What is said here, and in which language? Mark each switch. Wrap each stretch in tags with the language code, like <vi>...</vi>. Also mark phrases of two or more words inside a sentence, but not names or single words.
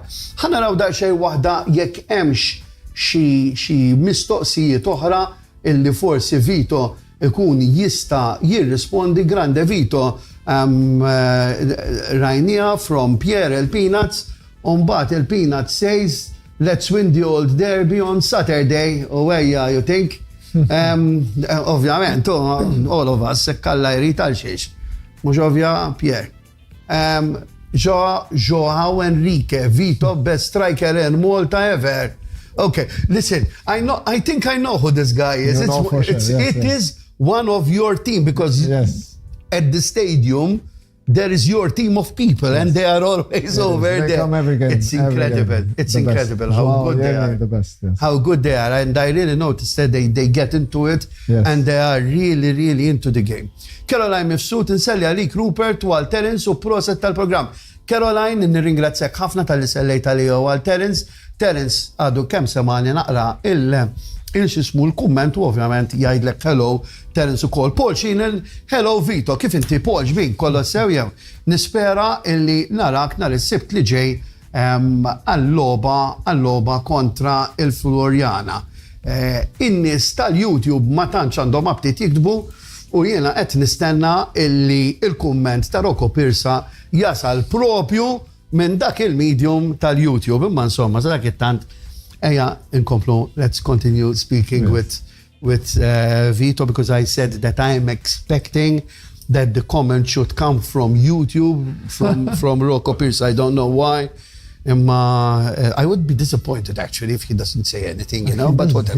<mt>Ħanaraw daqsxejn waħda jekk hemmx xi mistoqsijiet oħra illi forsi Vito ikun jista jirrispondi.</mt> <en>Grande Vito, rajnija from Pierre il-Peanuts, mbagħad il-Peanuts says, let's win the old derby on Saturday, where you think? Ovvjament, all of us,</en> <mt>kalla jrid għal xiex. Mhux ovvja, Pierre.</mt> <en>Joao Enrique, Vito, best striker in Malta ever. Okay, listen, I think I know who this guy is. You know for sure, It is one of your team because at the stadium there is your team of people and they are always over they there. Come every game, It's incredible. every game. It's The incredible best. how Wow, good they are. The best, yes. How good they are, and I really noticed that they get into it and they are really, really into the game.</en> <mt>Caroline Mifsud, inselli għalik Rupert u għal Terence u proset tal-program. Caroline, nirringrazzjak ħafna tal-li sellejt għalija u għal Terence. Terence għadu kemm semani naqra il-xismu l-kumment u ovvjament jgħidlek hello Terence u kol. Paul Xinen, hello Vito, kif inti Paul ġbin kollu sew jew. Nispera illi narak nar is-Sibt li ġej għall-loba kontra il-Florjana. In-nies tal-YouTube ma tantx għandhom aptit jiktbu u jiena qed nistenna illi il-kumment ta' Rocco Pirsa jasal propju minn dak il-medium tal-YouTube. Imma insomma, dak it-tant eja inkomplu,</mt> <en>let's continue speaking with Vito, because I said that I am expecting that the comment should come from YouTube, from Rocco Pierce. I don't know why. I would be disappointed actually if he doesn't say anything, but whatever.</en>